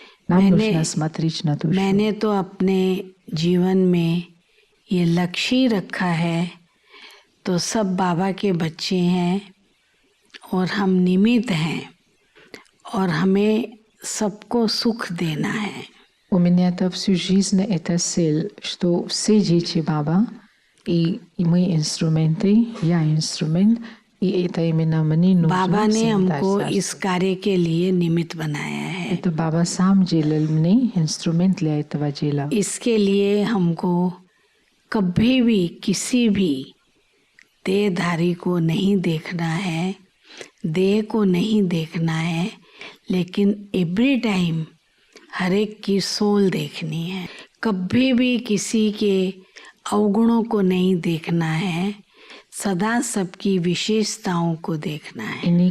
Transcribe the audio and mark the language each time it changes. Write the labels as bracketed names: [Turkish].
[Hindi] मैंने तो अपने जीवन में ये लक्ष्य ही रखा है। तो सब बाबा के बच्चे हैं और हम निमित्त हैं और हमें सबको सुख देना है। [Russian] У меня это всю жизнь эта цель, что все дети Баба, и мы инструменты, я инструмент, и это именно мне нужно. [Hindi] बाबा ने हमको इस कार्य के लिए निमित्त बनाया है। [Russian] Это Баба сам делал мне инструмент для этого дела. [Hindi] इसके लिए हमको कभी भी किसी भी देहधारी को नहीं देखना है, देह को नहीं देखना है, लेकिन [English] every time [Hindi] हर एक की सोल देखनी है। कभी भी किसी के अवगुणों को नहीं देखना है, सदा सबकी विशेषताओं को देखना है।